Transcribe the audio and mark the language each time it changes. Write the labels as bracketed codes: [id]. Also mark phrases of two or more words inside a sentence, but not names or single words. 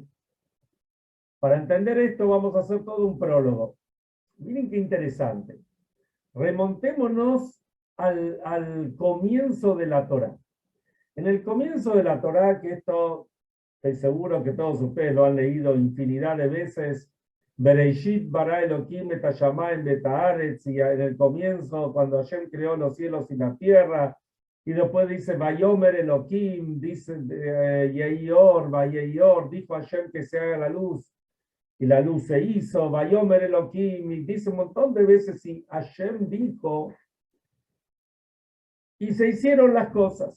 [es] Para entender esto vamos a hacer todo un prólogo. Miren qué interesante. Remontémonos al comienzo de la Torá. En el comienzo de la Torá, que esto estoy seguro que todos ustedes lo han leído infinidad de veces, [he] בראשית ברא אלהים את השמים ואת הארץ, [es] y en el comienzo, cuando Hashem creó los cielos y la tierra, y después dice, [he] ויאמר אלהים, [es] dice [he] יהי אור, ויהי אור, [es] dijo Hashem que se haga la luz, y la luz se hizo, [he] ויאמר אלהים, [es] y dice un montón de veces, y Hashem dijo, y se hicieron las cosas.